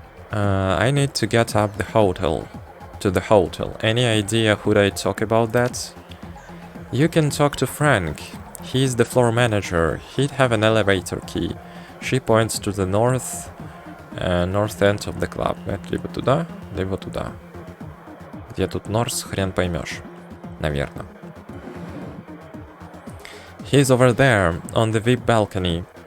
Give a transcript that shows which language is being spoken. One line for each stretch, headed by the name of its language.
English: I need to get up to the hotel. Any idea who'd I talk about that? You can talk to Frank. He's the floor manager. He'd have an elevator key. She points to the north end of the club.
Russian: Это либо туда, либо туда. Где тут North, хрен поймешь. Наверное.
English: He's over there, on the VIP balcony.